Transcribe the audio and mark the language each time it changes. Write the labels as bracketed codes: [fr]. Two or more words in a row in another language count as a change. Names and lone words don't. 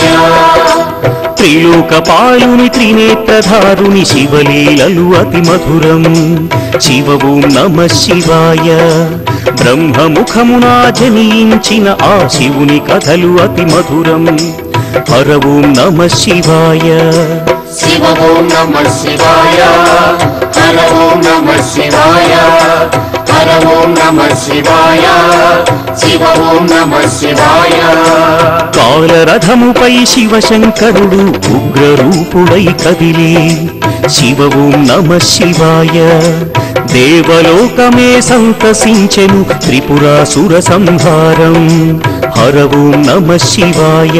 [te] త్రిలోకపాలుని త్రినేత్రధారుని శివలీలలు అతి మధురం [sa] శివ ఓం నమః శివాయ [te] బ్రహ్మముఖమునా జనించిన ఆ శివుని కథలు అతి మధురం [sa] హర ఓం నమః శివాయ शिव ओम नमः शिवाय हर ओम नमः शिवाय हर ओम నమః శివాయ శివ ఓం నమః శివాయ [te] కాలరథముపై శివశంకరుడు ఉగ్రరూపుడై కదిలి [sa] శివ ఓం నమః శివాయ [te] దేవలోకమే సంతసించెను త్రిపురాసుర సంహారం [sa] హర ఓం నమః శివాయ